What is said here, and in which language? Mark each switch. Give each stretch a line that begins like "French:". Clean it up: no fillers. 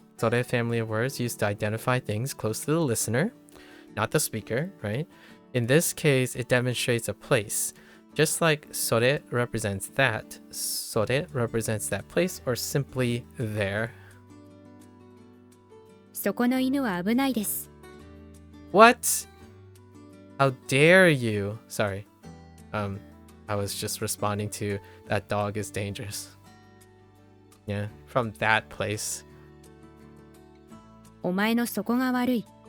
English: Sore family of words used to identify things close to the listener, not the speaker, right? In this case, it demonstrates a place. Just like sore represents that, sore represents that place or simply there.
Japanese: そこの犬は危ないです。
English: What? How dare you? Sorry. I was just responding to that dog is dangerous. Yeah, from that place.
Japanese: お前のそこが悪い。